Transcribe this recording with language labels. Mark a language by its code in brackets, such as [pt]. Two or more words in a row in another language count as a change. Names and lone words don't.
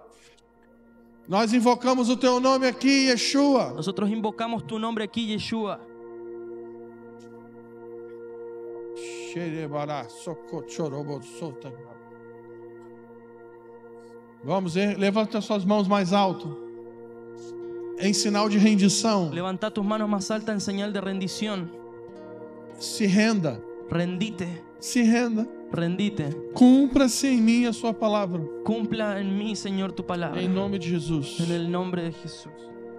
[pt] Nós invocamos o teu nome aqui, Yeshua. [es] Nosotros invocamos tu nombre aquí, Yeshua. [pt] Vamos, levanta suas mãos mais alto. Em sinal de rendição. [es] Levanta tus manos más altas en señal de rendición. [pt] Se renda. [es] Rendite, [pt] Se renda. [es] rendite. [pt] Cumpra-se em mim a sua palavra. [es] Cumpla en mí, Señor, tu palabra. [pt] Em nome de Jesus. [es] En el nombre de Jesús.